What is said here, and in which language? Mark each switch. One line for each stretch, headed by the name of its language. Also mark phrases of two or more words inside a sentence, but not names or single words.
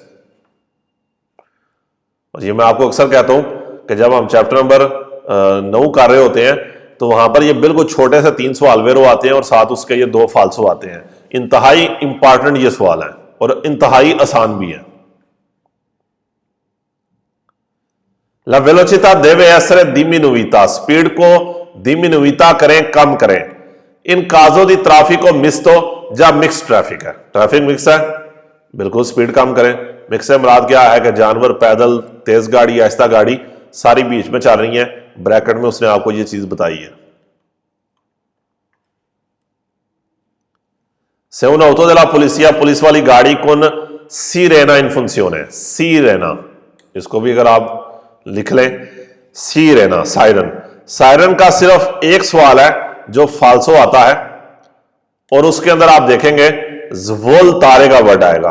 Urdu: اور یہ میں آپ کو اکثر کہتا ہوں کہ جب ہم چیپٹر نمبر 9 کر رہے ہوتے ہیں تو وہاں پر یہ بالکل چھوٹے سے 3 سوال ویرو آتے ہیں اور ساتھ اس کے یہ 2 فالسو آتے ہیں. انتہائی امپورٹنٹ یہ سوال ہے اور انتہائی آسان بھی ہے.
Italian: La velocità deve essere diminuita,
Urdu: اسپیڈ کو diminuita کریں، کم کریں.
Italian: in caso di traffico misto
Urdu: جب مکس ٹریفک ہے، ٹریفک مکس ہے، بالکل اسپیڈ کم کریں. مکس سے مراد کیا ہے کہ جانور، پیدل، تیز گاڑی، آہستہ گاڑی ساری بیچ میں چل رہی ہے. بریکٹ میں اس نے آپ کو یہ چیز بتائی ہے.
Italian: Se un'auto della polizia,
Urdu: پولیس والی گاڑی
Italian: con sirena in funzione,
Urdu: سیرینا، اس کو بھی اگر آپ لکھ لیں، سیرینا، سائرن. سائرن کا صرف ایک سوال ہے جو فالسو آتا ہے اور اس کے اندر آپ دیکھیں گے ذوول تارے کا ورڈ آئے گا.